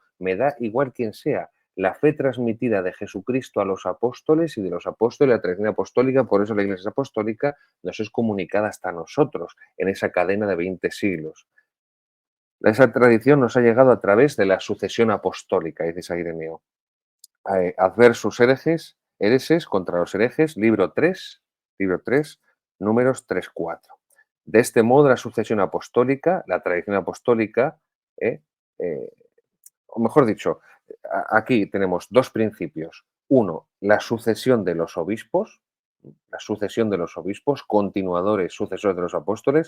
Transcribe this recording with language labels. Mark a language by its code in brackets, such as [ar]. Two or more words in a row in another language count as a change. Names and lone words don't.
[es] Me da igual quien sea. La fe transmitida de Jesucristo a los apóstoles y de los apóstoles, la tradición apostólica, por eso la Iglesia apostólica nos es comunicada hasta nosotros en esa cadena de 20 siglos. Esa tradición nos ha llegado a través de la sucesión apostólica, dice San Ireneo. Adversus hereses contra los herejes, libro 3, números 3-4. De este modo, la sucesión apostólica, la tradición apostólica, eh, eh, o mejor dicho, aquí tenemos dos principios. Uno, la sucesión de los obispos, continuadores, sucesores de los apóstoles.